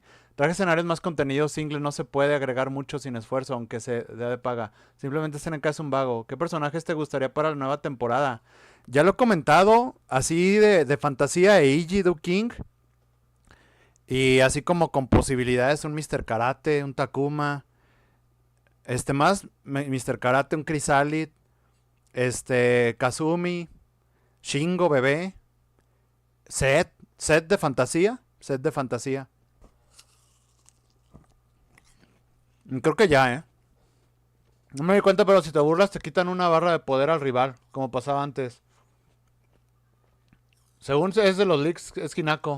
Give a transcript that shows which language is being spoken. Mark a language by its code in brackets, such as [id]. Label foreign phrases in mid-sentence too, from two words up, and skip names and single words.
[es] Traje escenarios más contenido single, no se puede agregar mucho sin esfuerzo, aunque se dé de paga. Simplemente SNK es un vago. ¿Qué personajes te gustaría para la nueva temporada? Ya lo he comentado, así de fantasía, Eiji Do King. Y así como con posibilidades, un Mr. Karate, un Takuma. Mr. Karate, un Chrysalid. Kazumi. Shingo, bebé. Set de fantasía. Creo que ya, No me di cuenta, pero si te burlas te quitan una barra de poder al rival, como pasaba antes. Según es de los leaks, es Hinako.